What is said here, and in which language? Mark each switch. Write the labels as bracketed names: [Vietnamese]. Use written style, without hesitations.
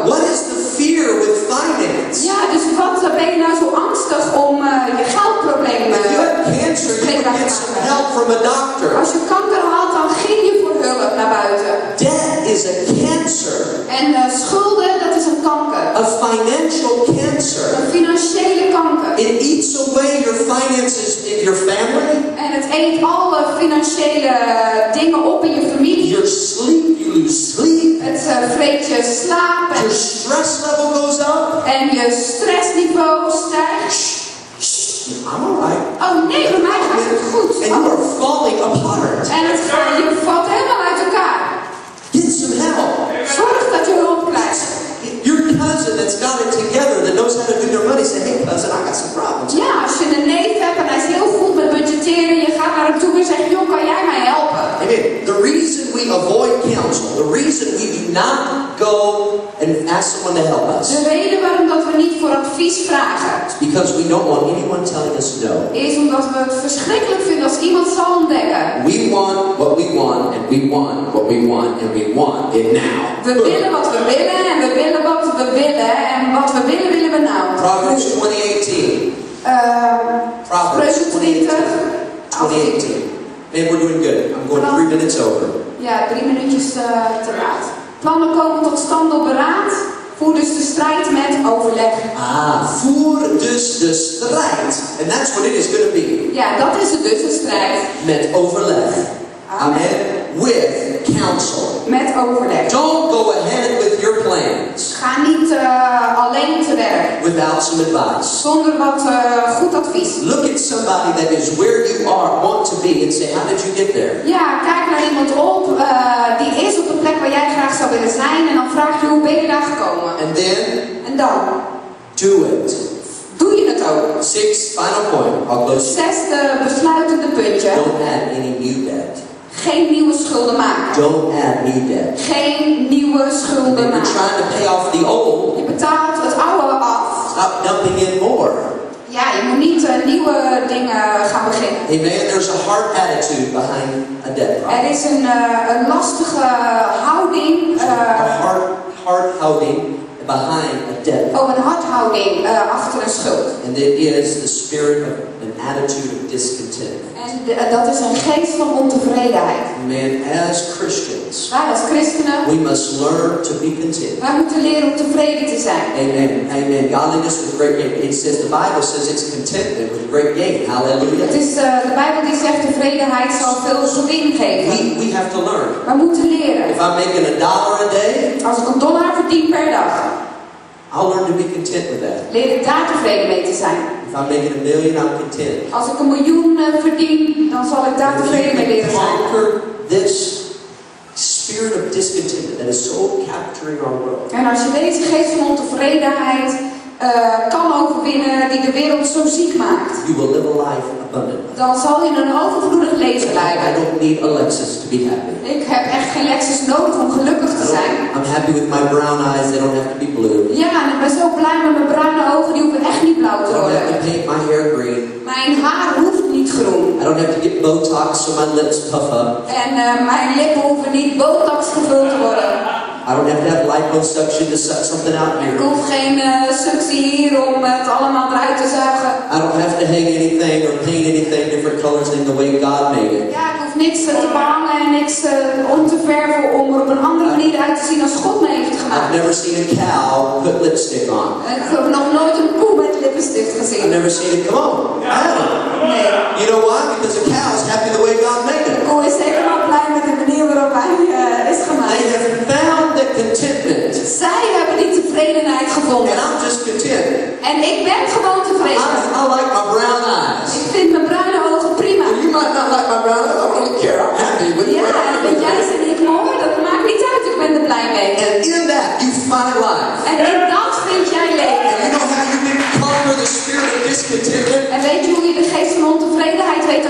[English] What is the fear with finance? [Dutch] Ja, dus wat ben je nou zo angstig om je geldproblemen [English] If you have cancer, you would get some help from a doctor. [Dutch] Als je kanker had, dan ging je voor hulp naar buiten. [English] Debt is a cancer. [Dutch] En schulden, dat is een kanker. [English] A financial cancer. [Dutch] Een financiële kanker. [English] It eats away your finances in your family. [Dutch] En het eet alle financiële dingen op in je familie. [English] Your sleep, you lose sleep. [Dutch] Het vreet je slaap. [English] Your stress level goes up. [Dutch] En je stressniveau stijgt. [English] I'm alright. [Dutch] Oh nee, bij mij gaat het goed. [English] And you are falling apart. [Dutch] En je valt helemaal uit elkaar. [English] Get some help. [Dutch] Zorg dat je hulp krijgt. [English] Your cousin that's got it together, that knows how to do their money, say, hey cousin, I got some problems. [Dutch] Ja, als je een neef hebt en hij is heel goed met budgetteren, je gaat naar hem toe en zegt, joh, kan jij mij helpen? [English] Amen. The reason we avoid counsel, the reason we do not go and ask someone to help us, [Dutch] De reden waarom dat we niet voor advies vragen, [English] is because we don't want anyone telling us no. [Dutch] is omdat we het verschrikkelijk vinden als iemand zal ontdekken. [English] We want what we want, and we want what we want, and we want it now. [Dutch] We willen wat we willen en we willen wat we willen en wat we willen, willen we nou. [English] Proverbs 20:18. Proverbs 20:18. Man, we're doing good. I'm going 3 minutes over. [Dutch] Ja, 3 minuutjes te laat. Plannen komen tot stand door beraad. Voer dus de strijd met overleg. Voer dus de strijd. [English] And that's what it is going to be. [Dutch] Ja, dat is het dus, een strijd. Met overleg. Amen. [English] With counsel. [Dutch] Met overleg. [English] Don't go ahead with your plans. [Dutch] Ga niet alleen te werk. [English] Without some advice. [Dutch] Zonder wat goed advies. [English] Look at somebody that is where you want to be and say, how did you get there? [Dutch] Ja, kijk naar iemand op die is op de plek waar jij graag zou willen zijn en dan vraag je hoe ben je daar gekomen. [English] And then [Dutch] En dan [English] do it. [Dutch] doe je het ook. [English] 6th final point. I'll close. [Dutch] 6e besluitende puntje. [English] Don't add any new debt. [Dutch] Geen nieuwe schulden maken. [English] Don't add new debt. [Dutch] Geen nieuwe schulden [English] You're [Dutch] maken. [English] trying to pay off the old. [Dutch] Je betaalt het oude af. [English] Stop dumping in more. [Dutch] Ja, je moet niet nieuwe dingen gaan beginnen. [English] Amen. There's a hard attitude behind a debt problem. [Dutch] Er is een lastige houding. [English] Hard houding behind a debt. [Dutch] Een hardhouding achter een schuld. [English] And it is the spirit of an attitude of discontent. [Dutch] En dat is een geest van ontevredenheid. [English] Man, as Christians, [Dutch] Wij als christenen, [English] we must learn to be content. [Dutch] wij moeten leren om tevreden te zijn. [English] Amen. Amen. Godliness with great gain. It says, the Bible says it's contentment with great gain. Hallelujah. [Dutch] Het is de Bijbel die zegt tevredenheid zal veel gewin geven. [English] We have to learn. [Dutch] We moeten leren. [English] If I'm making $1 a day, [Dutch] Als ik $1 verdien per dag, [English] I'll learn to be content with that. [Dutch] leer ik daar tevreden mee te zijn. [English] If I'm making $1 million, I'm content. [Dutch] Als ik $1 miljoen verdien, dan zal ik daar tevreden mee leren zijn. [English] Conquer this spirit of discontentment that is so capturing our world. [Dutch] En als je deze geest van ontevredenheid kan overwinnen die de wereld zo ziek maakt, [English] You will live a life abundantly. [Dutch] dan zal je een overvloedig leven [English] I [Dutch] leiden. [English] don't need a Lexus to be happy. [Dutch] Ik heb echt geen Lexus nodig om gelukkig te zijn. [English] I'm happy with my brown eyes. They don't have to be blue. [Dutch] Ja, en ik ben zo blij met mijn bruine ogen, die hoeven echt niet blauw [English] I [Dutch] te [English] don't [Dutch] worden. [English] have to paint my hair green. [Dutch] Mijn haar hoeft niet groen. [English] I don't have to get Botox so my lips puff up. [Dutch] En mijn lippen hoeven niet botox gevuld te worden. [English] I don't have to have liposuction to suck something out [Dutch] Ik [English] here. [Dutch] hoef geen suctie hier om het allemaal eruit te zuigen. [English] I don't have to hang anything or paint anything different colors than the way God made it. [Dutch] Ja, ik hoef niks te behangen en niks om te verven om er op een andere manier uit te zien als God me heeft [English] I've [Dutch] gemaakt. [English] never seen a cow put lipstick on. [Dutch] Ik heb nog nooit een koe met lippenstift [English] I've [Dutch] gezien. [English] never seen it. Come on. I haven't. [Dutch] Nee. [English] You know why? Because a cow is happy the way God made [Dutch] De [English] it. [Dutch] koe is zeker wel blij met de manier waarop hij is gemaakt. [English] They have found the contentment. [Dutch] Zij hebben die tevredenheid gevonden. [English] And I'm just content. [Dutch] En ik ben gewoon tevreden. [English] I like my brown eyes. [Dutch] Ik vind mijn bruine ogen prima. [English] You might not like my brown eyes. I don't really care. I'm happy with [Dutch] Ja, en vind jij ze niet mooi? Dat maakt niet uit. Ik ben er blij mee. [English] And in that, you find life. [Dutch] En in dat vind jij leven. [English] You know how you can conquer the spirit of discontentment? [Dutch] En weet je hoe je de geest van ontevredenheid weet te